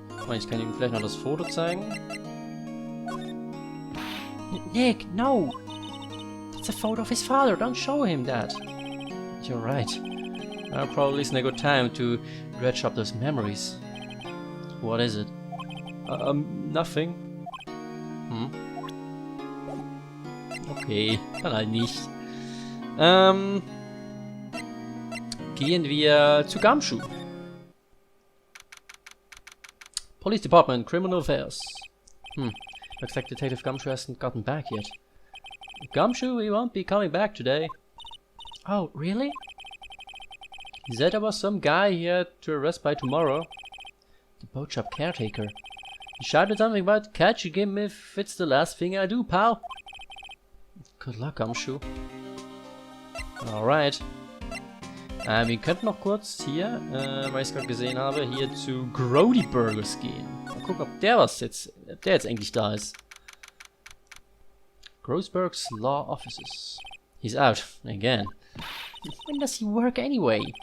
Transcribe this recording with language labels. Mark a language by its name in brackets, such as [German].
[German] Ich kann ihm vielleicht noch das Foto zeigen. [English] Nick, no! It's a photo of his father, don't show him that. You're right. Now probably isn't a good time to dredge up those memories. What is it? Nothing. [German] Okay, dann halt nicht. Gehen wir zu Gumshoe. [English] Police Department, Criminal Affairs. Looks like Detective Gumshoe hasn't gotten back yet. Gumshoe, he won't be coming back today. Oh, really? He said there was some guy he had to arrest by tomorrow. The boat shop caretaker. He shouted something about catching him if it's the last thing I do, pal. Good luck, Gumshoe. Alright. [German] Wir könnten noch kurz hier, weil ich es gerade gesehen habe, hier zu Grody Burgers gehen. Mal gucken, ob der jetzt endlich da ist. [English] Grossberg's Law Offices. He's out, again. When does he work anyway?